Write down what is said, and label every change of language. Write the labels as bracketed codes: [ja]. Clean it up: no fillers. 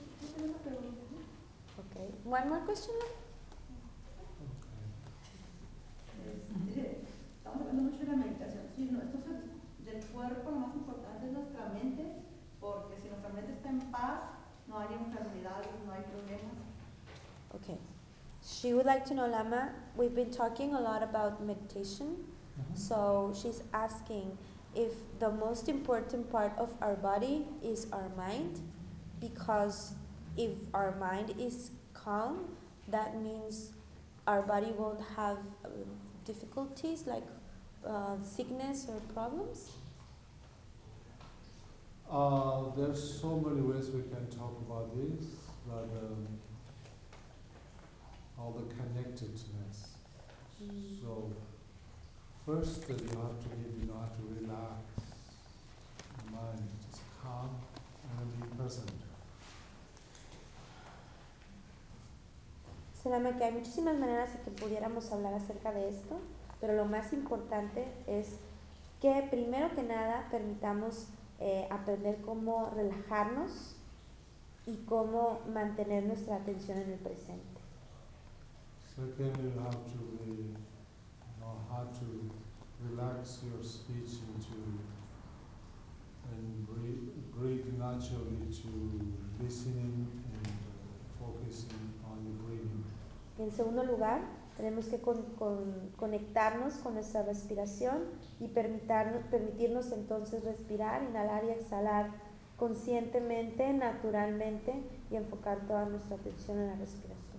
[en] Okay. One more question. Okay. [es] Estamos hablando mucho de la meditación. Sí, no, esto es del cuerpo, lo más importante es nuestra mente, porque si nuestra mente está en paz, no hay enfermedades, no hay problemas. [en] Okay. She would like to know, Lama. We've been talking a lot about meditation, so she's asking if the most important part of our body is our mind, because if our mind is calm, that means our body won't have difficulties like sickness or problems? There's so many ways we can talk about this, but all the connectedness. So first, you have to relax your mind, just calm and be present. [es] Selama, que hay muchísimas maneras de que pudiéramos hablar acerca de esto, pero lo más importante es que primero que nada permitamos aprender cómo relajarnos y cómo mantener nuestra atención en el presente. [en] Second, you have to be, know how to relax your speech and breathe naturally to listening and focusing on the breathing. [es] En segundo lugar, tenemos que conectarnos con nuestra respiración y permitirnos entonces respirar, inhalar y exhalar conscientemente, naturalmente y enfocar toda nuestra atención en la respiración.